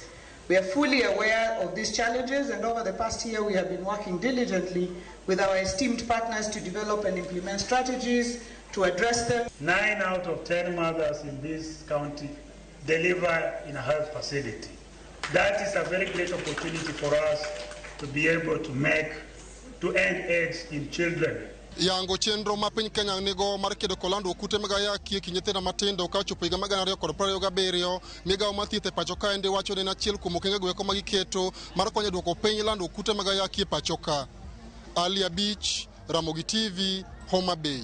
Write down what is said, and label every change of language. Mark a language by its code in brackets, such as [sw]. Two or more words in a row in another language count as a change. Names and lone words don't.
[en] We are fully aware of these challenges, and over the past year we have been working diligently with our esteemed partners to develop and implement strategies to address them. 9 out of 10 mothers in this county deliver in a health facility. That is a very great opportunity for us to be able to end AIDS in children. [luo] Yango chenro ma piny Kenya nigo mar kedo kod landruok kute mag ayaki e kind nyithindo matindo ka ochopo higa mar 2027. Migao mar thieth e pacho ka ende wacho ni achiel kuom okenge go eko ma giketo mar konyo duoko piny landruok kute mag ayaki e pacho ka. Alia Beach, Ramogi TV, Homa Bay.